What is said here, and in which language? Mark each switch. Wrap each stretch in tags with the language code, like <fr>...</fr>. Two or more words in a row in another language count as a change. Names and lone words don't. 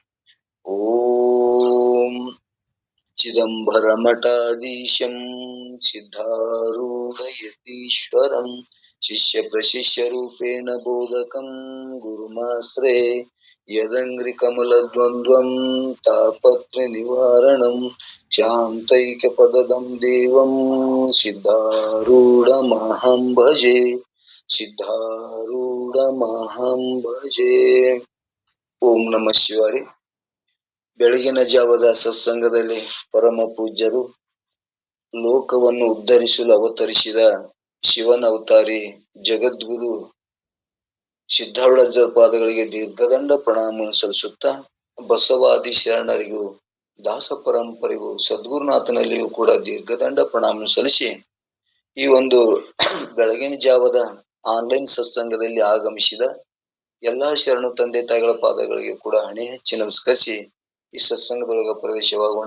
<sa>ಓಂ ಚಿದಂಬರಮಠಾಧೀಶಂ ಸಿದ್ಧಾರೂಢಯತೀಶ್ವರಂ ಶಿಷ್ಯ ಪ್ರಶಿಷ್ಯ ರೂಪೇಣ ಬೋಧಕಂ ಗುರುಮಾಶ್ರೇ ಯದಂಗ್ರಿ ಕಮಲದ್ವಂದ್ವಂ ತಾಪತ್ರ ನಿವಾರಣಂ ಶಾಂತೈಕ ಪದದಂ ದೇವಂ ಸಿದ್ಧಾರೂಢಮಹಂ ಭಜೆ. ಸಿದ್ಧಾರೂಢಮಹಂ ಭಜೆ. ಓಂ ನಮಃ ಶಿವಾಯ.</sa> <kn>ಬೆಳಗಿನ ಜಾವದ ಸತ್ಸಂಗದಲ್ಲಿ ಪರಮ ಪೂಜ್ಯರು ಲೋಕವನ್ನು ಉದ್ಧರಿಸಲು ಅವತರಿಸಿದ ಶಿವನ ಅವತಾರಿ ಜಗದ್ಗುರು ಸಿದ್ಧಾರೂಢ ಪಾದಗಳಿಗೆ ದೀರ್ಘದಂಡ ಪ್ರಣಾಮವನ್ನು ಸಲ್ಲಿಸುತ್ತಾ, ಬಸವಾದಿ ಶರಣರಿಗೂ ದಾಸ ಪರಂಪರೆಗೂ ಸದ್ಗುರುನಾಥನಲ್ಲಿಯೂ ಕೂಡ ದೀರ್ಘದಂಡ ಪ್ರಣಾಮ ಸಲ್ಲಿಸಿ, ಈ ಒಂದು ಬೆಳಗಿನ ಜಾವದ ಆನ್ಲೈನ್ ಸತ್ಸಂಗದಲ್ಲಿ ಆಗಮಿಸಿದ ಎಲ್ಲಾ ಶರಣು ತಂದೆ ತಾಯಿಗಳ ಪಾದಗಳಿಗೆ ಕೂಡ ಹಣೆ ಹಚ್ಚಿ ನಮಸ್ಕರಿಸಿ ಈ ಸತ್ಸಂಗದೊಳಗೆ ಪ್ರವೇಶವಾಗೋಣ.</kn>